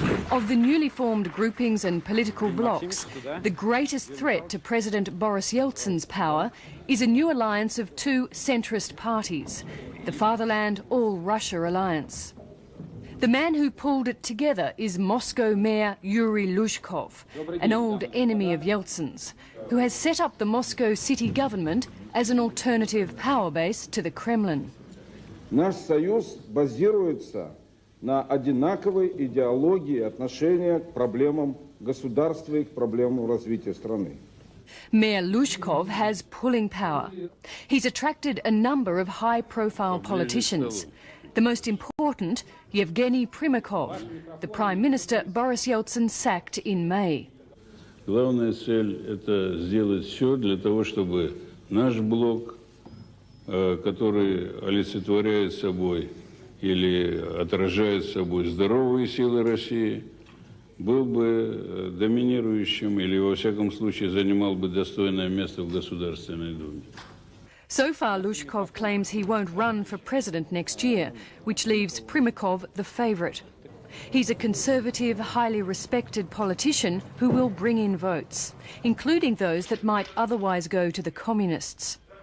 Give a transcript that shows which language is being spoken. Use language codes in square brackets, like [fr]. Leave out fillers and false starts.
[en] Of the newly formed groupings and political blocs, the greatest threat to President Boris Yeltsin's power is a new alliance of two centrist parties, the Fatherland All Russia Alliance. The man who pulled it together is Moscow Mayor Yuri Luzhkov, an old enemy of Yeltsin's, who has set up the Moscow city government as an alternative power base to the Kremlin. [ru] Наш союз базируется на одинаковой идеологии отношения к проблемам государства и к проблемам развития страны. [en] Mayor Luzhkov has pulling power. He's attracted a number of high-profile politicians. The most important, Evgeny Primakov, the Prime Minister Boris Yeltsin sacked in May. [ru] Главная цель – это сделать все для того, чтобы наш блок, который олицетворяет собой или отражает собой здоровые силы России, был бы доминирующим или, во всяком случае, занимал бы достойное место в Государственной Думе. [en] So far, Luzhkov claims he won't run for president next year, which leaves Primakov the favourite. He's a conservative, highly respected politician who will bring in votes, including those that might otherwise go to the communists.